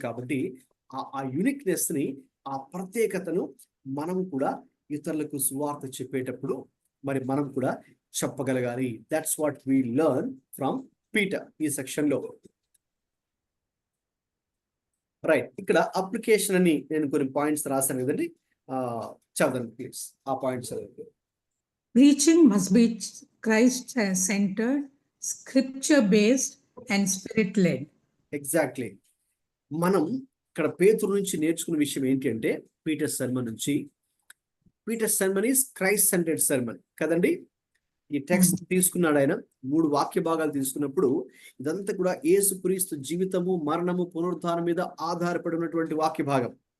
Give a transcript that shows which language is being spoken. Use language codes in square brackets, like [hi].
[te] కాబట్టి ఆ యూనిక్నెస్ ని, ఆ ప్రత్యేకతను మనం కూడా ఇతరులకు సువార్త చెప్పేటప్పుడు మరి మనం కూడా చెప్పగలగాలి. [en] that's what we learn from Peter [te] ఈ సెక్షన్ లో. రైట్, ఇక్కడ అప్లికేషన్ అని నేను కొన్ని పాయింట్స్ రాశాను కదండి, చదవండి ప్లీజ్ ఆ points. [en] Preaching must be Christ-centered, scripture-based, and spirit-led. Exactly. [te] మనం ఇక్కడ పేతురు నుంచి నేర్చుకున్న విషయం ఏంటి అంటే, పీటర్ సర్మన్ నుంచి, [en] Peter sermon is Christ centered sermon [te] కదండి. ఈ టెక్స్ట్ తీసుకున్నాడు ఆయన, 3 వాక్య భాగాలు తీసుకున్నప్పుడు ఇదంతా కూడా యేసుక్రీస్తు జీవితము, మరణము, పునరుత్థానం మీద ఆధారపడి ఉన్నటువంటి వాక్య భాగం.